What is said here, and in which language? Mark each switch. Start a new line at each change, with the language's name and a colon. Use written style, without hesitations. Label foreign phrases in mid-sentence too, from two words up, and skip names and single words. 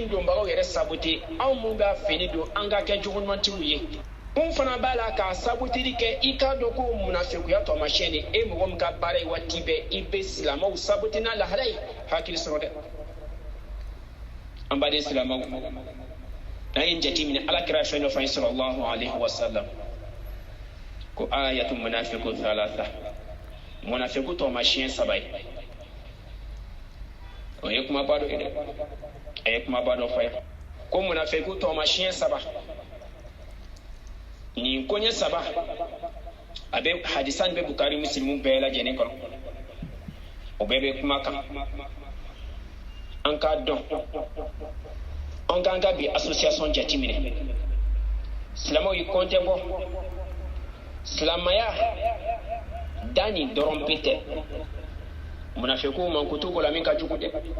Bambara: donbagaw yɛrɛ sabote anw mun b'a fini don an ka kɛ jugumantigiw ye mun fana b'a la k'a saboteli kɛ i k'a dɔn ko munafikuya taamasiyɛn de e mɔgɔ min ka baara ye waati bɛɛ i bɛ silamɛw sabote n'a lahala ye hakili sɔrɔ dɛ an baden silamɛw n'an ye jate minɛ ala kira fɛn dɔ fɔ an ye
Arabic: صلى الله عليه وسلم
Bambara: ko
Arabic: آية المنافق ثلاث المنافق
Bambara: taamasiyɛn 3 ye o ye kumaba dɔ ye dɛ a ye kumaba dɔ fɔ yan ko munafiqu taamasiyɛn 3 nin koɲɛ 3 a bɛ hadisan bɛ bukari muslimu bɛɛ lajɛlen kɔnɔ o bɛɛ bɛ kuma kan an k'a dɔn an k'an ka bi association jateminɛ silamɛw y'i kɔntɛ bɔ silamɛya da nin dɔrɔn pe tɛ munafiqu mankutu ko la min ka jugu dɛ